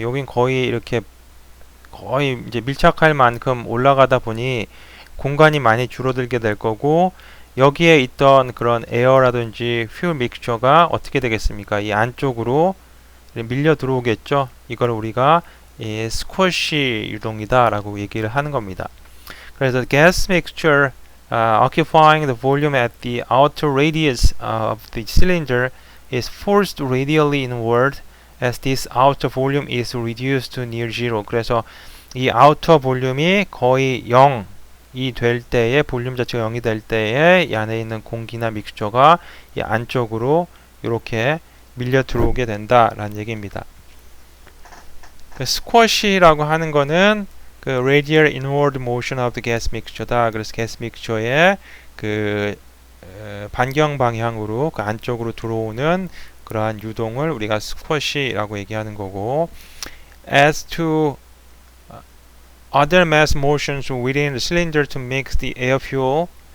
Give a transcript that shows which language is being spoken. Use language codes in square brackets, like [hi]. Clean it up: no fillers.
[ko] 여긴 거의 이렇게 거의 이제 밀착할 만큼 올라가다 보니 공간이 많이 줄어들게 될 거고, 여기에 있던 그런 에어라든지 퓨 믹스처가 어떻게 되겠습니까? 이 안쪽으로 밀려 들어오겠죠. 이걸 우리가 이 스쿼시 유동이다 라고 얘기를 하는 겁니다. [en] 그래서 gas mixture occupying the volume at the outer radius of the cylinder is forced radially inward as this outer volume is reduced to near zero. [ko] 그래서 이 outer 볼륨이 거의 0이 될 때에, 볼륨 자체가 0이 될 때에 이 안에 있는 공기나 믹스처가 이 안쪽으로 이렇게 밀려 들어오게 된다라는 얘기입니다. 그 스쿼시라고 하는 거는 그 [en] radial inward motion of the gas mixture다. [ko] 그래서 gas mixture의 그 반경 방향으로 그 안쪽으로 들어오는 그러한 유동을 우리가 스쿼시라고 얘기하는 거고, [en] as to other mass motions within the cylinder to mix the air fuel